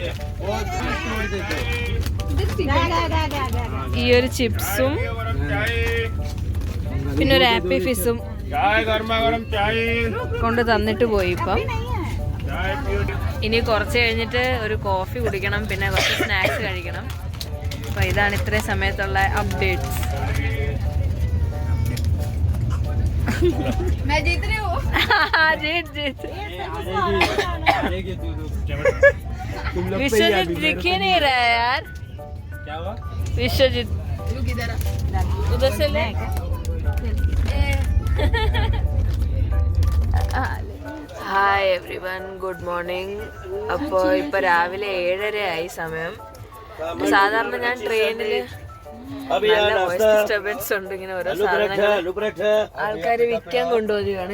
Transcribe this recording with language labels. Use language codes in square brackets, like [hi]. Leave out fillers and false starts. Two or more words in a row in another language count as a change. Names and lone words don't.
[ml] ഈ ഒരു ചിപ്സും പിന്നെ ഒരു ആപ്പി ഫിസും കൊണ്ട് തന്നിട്ട് പോയി. ഇപ്പം ഇനി കുറച്ച് കഴിഞ്ഞിട്ട് ഒരു കോഫി കുടിക്കണം, പിന്നെ കുറച്ച് സ്നാക്സ് കഴിക്കണം. അപ്പോൾ ഇതാണ് ഇത്രയും സമയത്തുള്ള അപ്ഡേറ്റ്സ്. [hi] मैं जीत रही हूँ. जीत विश्वजीत दिख ही नहीं रहा है यार. क्या हुआ? विश्वजीत उधर से ले. [en] Hi everyone, good morning. [ml] അപ്പോൾ ഇപ്പോൾ രാവിലെ 7:30 സമയം. സാധാരണ ഞാൻ ട്രെയിനിൽ നല്ല [en] voice disturbance [ml] ഉണ്ട്. ഇങ്ങനെ ഓരോ സാധനങ്ങൾ ആൾക്കാർ വിൽക്കാൻ കൊണ്ടുപോവുകയാണ്.